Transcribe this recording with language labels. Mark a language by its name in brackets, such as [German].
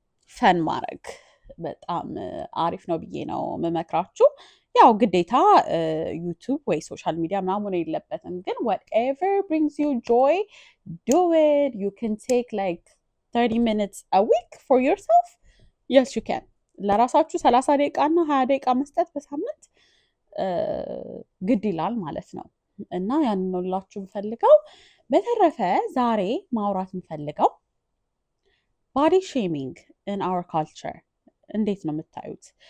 [Amharic] ፈን ማድረግ በጣም አሪፍ ነው ብዬ ነው የምመክራችሁ። ያው ግዴታ ዩቱብ ወይ ሶሻል ሚዲያ ምናምን የለበትም፣ ግን [English] whatever brings you joy, do it. You can take like 30 minutes a week for yourself. Yes, you can. [Amharic] ለራሳችሁ 30 ደቂቃ እና 20 ደቂቃ መስጠት በሳምንት ግድ ይላል ማለት ነው። እና ያንን ነው ላችሁ የምፈልገው። በተረፈ ዛሬ ማውራት የምፈልገው ባዲ ሼሚንግ ኢን አወር ካልቸር እንዴት ነው የምታዩት?